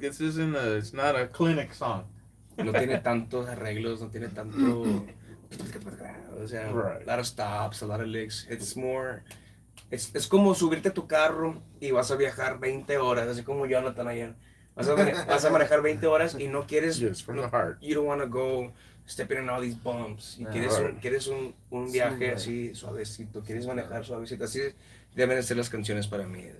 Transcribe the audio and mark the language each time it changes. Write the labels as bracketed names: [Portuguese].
[English] This isn't it's not a clinic song. [Spanish] No tiene tantos arreglos. No tiene tanto. O sea, [English] Right. a lot of stops, a lot of licks. It's more. [Spanish] Es como subirte a tu carro y vas a viajar 20 horas, así como Jonathan ayer. Vas a manejar 20 horas y no quieres. [English] Yes, from the heart. You don't want to go stepping in all these bumps. [Spanish] Y [English] Yeah, [Spanish] quieres un viaje así suavecito. Quieres manejar suavecito. Así deben ser las canciones para mí.